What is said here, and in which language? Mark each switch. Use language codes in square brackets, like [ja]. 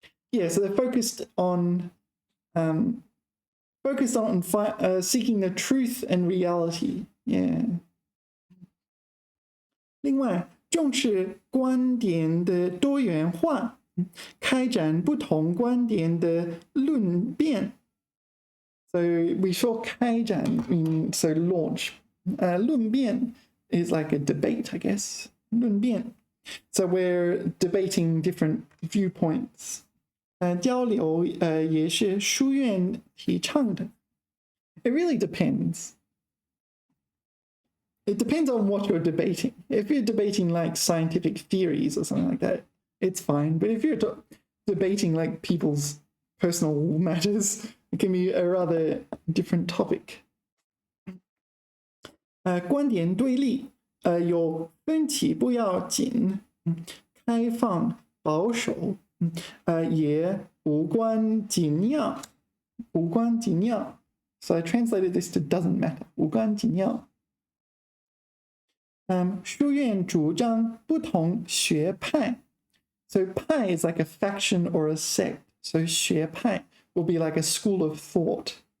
[en] Yeah, so they're focused on seeking the truth and reality. Yeah. [zh] 另外，重视观点的多元化，开展不同观点的论辩。 [en] So we saw 开展 meaning so launch. 论辩 is like a debate, I guess. [zh] 论辩. [en] So we're debating different viewpoints. [zh] 交流也是书院提倡的。 [en] It really depends. It depends on what you're debating. If you're debating like scientific theories or something like that, it's fine. But if you're debating like people's personal matters, it can be a rather different topic. [zh] 观点对立，有分歧不要紧，开放保守，也无关紧要，无关紧要。 [en] So I translated this to doesn't matter. [zh] 无关紧要。书院主张不同学派。 [en] So 派 is like a faction or a sect. So 学派 will be like a school of thought.